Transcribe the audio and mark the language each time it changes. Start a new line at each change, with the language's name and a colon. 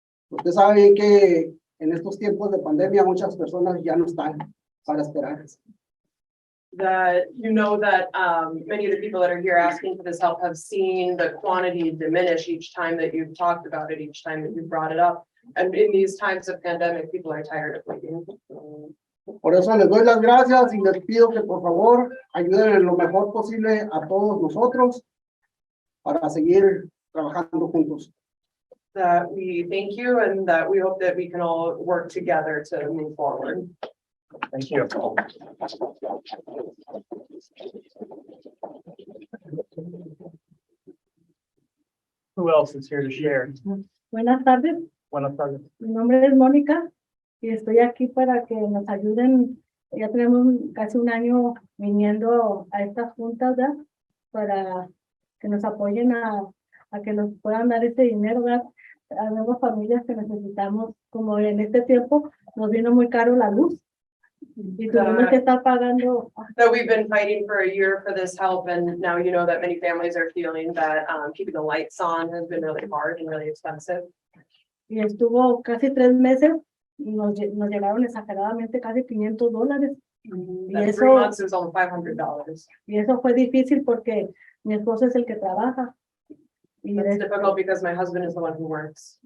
Spanish: Usted sabe que en estos tiempos de pandemia muchas personas ya no están para esperar.
English: That you know that many of the people that are here asking for this help have seen the quantity diminish each time that you've talked about it, each time that you've brought it up. And in these times of pandemic, people are tired of waiting.
Spanish: Por eso les doy las gracias y les pido que por favor ayuden en lo mejor posible a todos nosotros para seguir trabajando juntos.
English: That we thank you and that we hope that we can all work together to move forward. Thank you. Who else is here to share?
Spanish: Buenas tardes, Buenas tardes. mi nombre es Mónica y estoy aquí para que nos ayuden. Ya tenemos casi un año viniendo a estas juntas, ¿verdad? Para que nos apoyen a que nos puedan dar este dinero, ¿verdad? A nuevas familias que necesitamos, como en este tiempo nos vino muy caro la luz y tuvimos que estar pagando.
English: That we've been fighting for a year for this help, and now you know that many families are feeling that keeping the lights on has been really hard and really expensive.
Spanish: Y estuvo casi 3 meses y nos llegaron exageradamente casi $500.
English: That 3 months is almost $500.
Spanish: Y eso fue difícil porque mi esposo es el que trabaja. Y
English: That's difficult because my husband is the one who works.